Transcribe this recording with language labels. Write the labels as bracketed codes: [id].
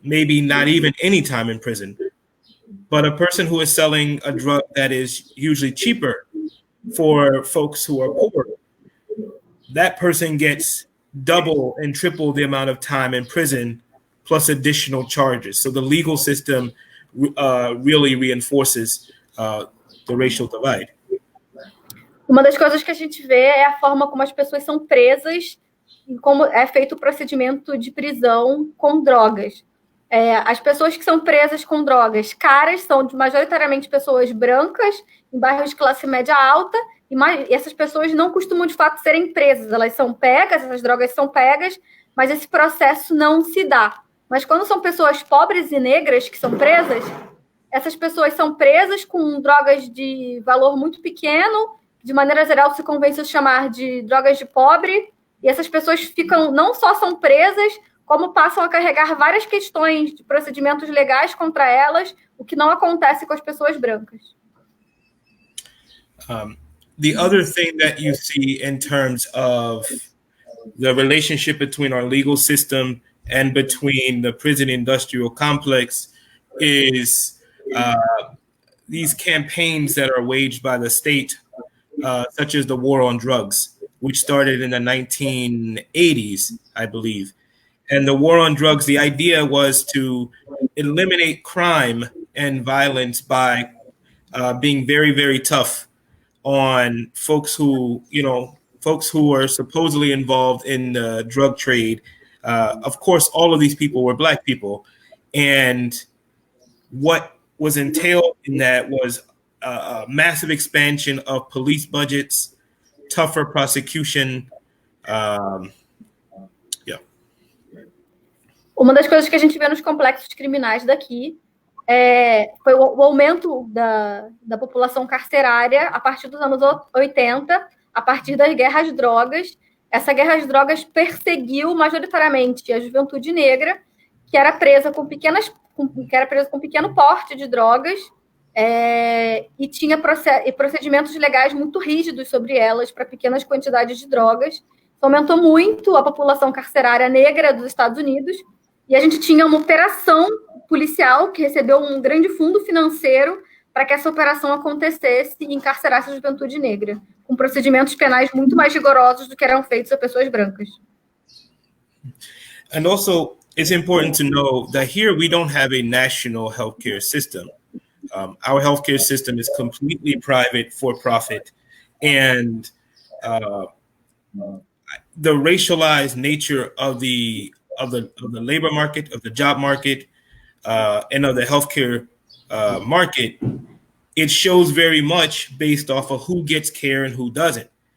[en] Maybe not even any time in prison. But a person who is selling a drug that is usually cheaper for folks who are poor, that person gets double and triple the amount of time in prison plus additional charges. So the legal system really reinforces the racial divide. [pt] Uma das coisas que a gente vê é a forma como as pessoas são presas e como é feito o procedimento de prisão com drogas. As pessoas que são presas com drogas caras são majoritariamente pessoas brancas, em bairros de classe média alta, e essas pessoas não costumam, de fato, serem presas. Elas são pegas, essas drogas são pegas, mas esse processo não se dá. Mas quando são pessoas pobres e negras que são presas, essas pessoas são presas com drogas de valor muito pequeno, de maneira geral se convence chamar de drogas de pobre, e essas pessoas não só são presas, como passam a carregar várias questões de procedimentos legais contra elas, o que não acontece com as pessoas brancas. [en] The other thing that you see in terms of the relationship between our legal system and between the prison industrial complex is these campaigns that are waged by the state, such as the war on drugs, which started in the 1980s, I believe. And the war on drugs, the idea was to eliminate crime and violence by being very, very tough on folks who are supposedly involved in the drug trade. Of course, all of these people were Black people. And what was entailed in that was a massive expansion of police budgets, tougher prosecution. [pt] Uma das coisas que a gente vê nos complexos criminais daqui foi o aumento da população carcerária a partir dos anos 80, a partir das guerras de drogas. Essa guerra de drogas perseguiu majoritariamente a juventude negra, que era presa com pequeno porte de drogas, e tinha procedimentos legais muito rígidos sobre elas para pequenas quantidades de drogas. Isso aumentou muito a população carcerária negra dos Estados Unidos, e a gente tinha uma operação policial que recebeu um grande fundo financeiro para que essa operação acontecesse e encarcerasse a juventude negra, com procedimentos penais muito mais rigorosos do que eram feitos a pessoas brancas. [en] And also, it's important to know that here we don't have a national healthcare system. Our healthcare system is completely private, for-profit, and the racialized nature of the labor market, of the job market, and of the healthcare market, it shows very much based off of who gets care and who doesn't.